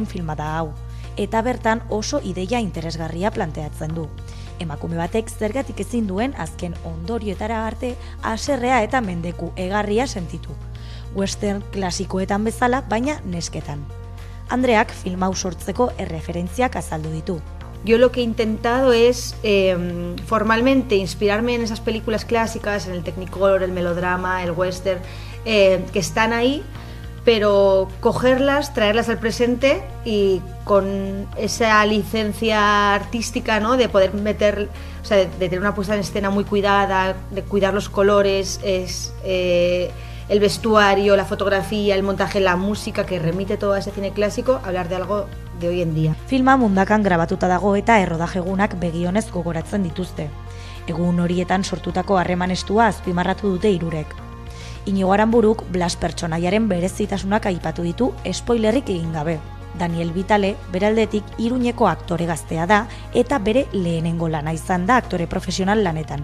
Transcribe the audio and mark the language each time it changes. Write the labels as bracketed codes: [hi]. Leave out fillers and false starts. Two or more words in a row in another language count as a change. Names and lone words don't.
[eu] filma da hau, eta bertan oso ideia interesgarria planteatzen du. Emakume batek zergatik ezin duen azken ondorioetara arte haserrea eta mendeku egarria sentitu. Western klasikoetan bezala, baina nesketan. Andreak film hau sortzeko erreferentziak azaldu ditu. [es] Yo lo que he intentado es formalmente inspirarme en esas películas clásicas, en el Technicolor, el melodrama, el western, que están ahí, pero cogerlas, traerlas al presente y con esa licencia artística, ¿no? De poder meter, o sea, de tener una puesta en escena muy cuidada, de cuidar los colores, el vestuario, la fotografía, el montaje, la música, que remite todo a ese cine clásico, hablar de algo de hoy en día. [eu] Filma mundakan grabatuta dago eta errodajegunak begionez gogoratzen dituzte. Egun horietan sortutako harreman estua azpimarratu dute hirurek. Inigo Aranburuk Blas pertsonaiaren berezitasunak aipatu ditu spoilerrik egin gabe. Daniel Vitale beraldetik Iruñeko aktore gaztea da eta bere lehenengo lana izan da aktore profesional lanetan.